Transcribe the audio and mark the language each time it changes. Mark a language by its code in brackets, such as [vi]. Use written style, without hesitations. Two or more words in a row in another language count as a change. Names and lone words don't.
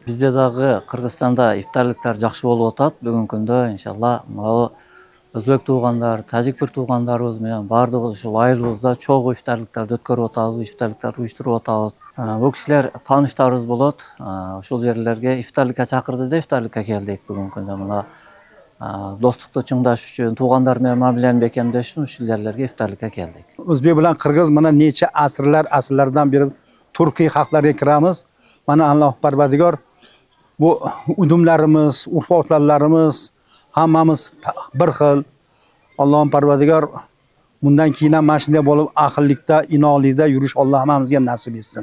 [ky] Бизде дагы Кыргызстанда ифтарлыктар жакшы болуп атат. Бүгүнкү күндө иншалла өзбек туугандар, тажик бир туугандарыбыз менен бардыгыбыз ушул айылыбызда чогуу ифтарлыктарды өткөрүп атабыз, ифтарлыктарды уюштуруп атабыз. Бул кишилер тааныштарыбыз болот. Ушул жерлерге ифтарлыкка чакырды да ифтарлыкка келдик. Бүгүнкү күндө мына достукту чыңдаш үчүн, туугандар менен мамилени бекемдеш үчүн ушул жерлерге ифтарлыкка келдик. Өзбек менен кыргыз мына нече асырлардан бери [uz] Turkiy xalqlarga kiramiz. Mana Alloh Parvardigor bu udumlarimiz, urf-odatlarimiz hammamiz bir xil. Alloh Parvardigor bundan keyin ham mana shunday bo'lib ahillikda, inoqlikda yurish Alloh hammamizga nasib etsin.